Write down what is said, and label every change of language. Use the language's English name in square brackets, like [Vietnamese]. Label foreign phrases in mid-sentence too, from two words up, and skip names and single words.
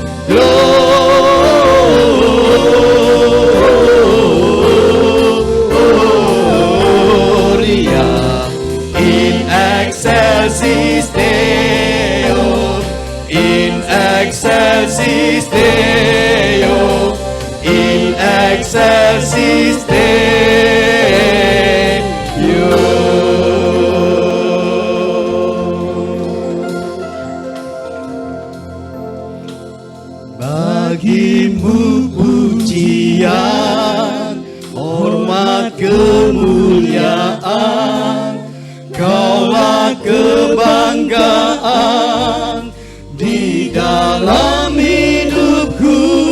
[Latin] Gloria in excelsis Deo. In excelsis Deo. In excelsis [Indonesian] Bagimu pujian, hormat, kemuliaan, Kaulah kebanggaan di dalam hidupku.